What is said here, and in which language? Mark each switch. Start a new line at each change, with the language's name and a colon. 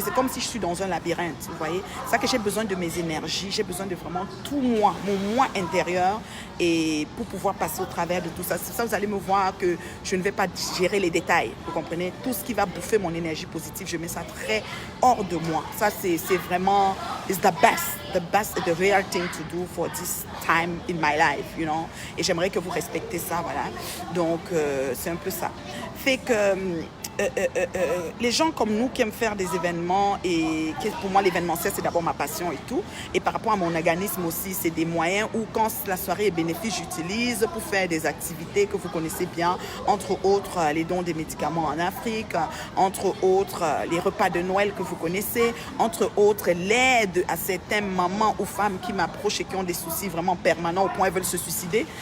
French: C'est comme si je suis dans un labyrinthe, vous voyez. C'est ça que j'ai besoin de mes énergies, j'ai besoin de vraiment tout moi, mon moi intérieur, et pour pouvoir passer au travers de tout ça. C'est ça, vous allez me voir que je ne vais pas gérer les détails, vous comprenez. Tout ce qui va bouffer mon énergie positive, je mets ça très hors de moi. Ça, c'est vraiment,
English: it's the best, the real thing to do for this time in my life, you know.
French: Et j'aimerais que vous respectez ça, voilà. Donc, c'est un peu ça. Fait que les gens comme nous qui aiment faire des événements, et pour moi, l'événementiel, c'est d'abord ma passion et tout. Et par rapport à mon organisme aussi, c'est des moyens où, quand la soirée est bénéfique, j'utilise pour faire des activités que vous connaissez bien, entre autres, les dons des médicaments en Afrique, entre autres, les repas de Noël que vous connaissez, entre autres, l'aide à certaines mamans ou femmes qui m'approchent et qui ont des soucis vraiment permanents au point où elles veulent se suicider.